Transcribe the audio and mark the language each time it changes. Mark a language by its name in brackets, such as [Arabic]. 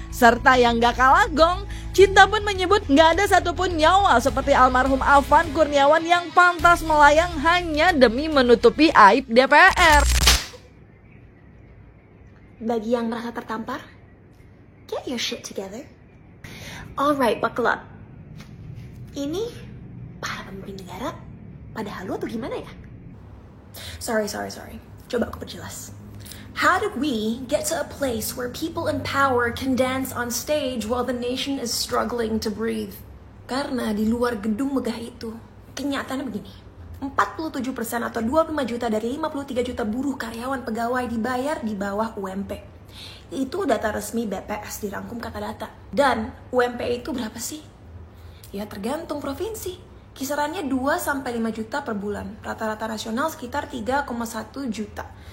[Indonesian] Serta yang gak kalah gong, Cinta pun menyebut gak ada satupun nyawa seperti almarhum Alvan Kurniawan yang pantas melayang hanya demi menutupi aib DPR. Bagi yang merasa tertampar, [English] get your shit together. Alright, buckle up. [Indonesian] Ini para pemimpin negara pada halu atau gimana ya? Sorry. Coba aku perjelas. [English] How did we get to a place where people in power can dance on stage while the nation is struggling to breathe? [Indonesian] Karena di luar gedung megah itu, kenyataannya begini. 47% atau 25 juta dari 53 juta buruh karyawan pegawai dibayar di bawah UMP. Itu data resmi BPS dirangkum kata data. Dan UMP itu berapa sih? Ya tergantung provinsi. Kisarannya 2-5 juta per bulan. Rata-rata nasional sekitar 3,1 juta.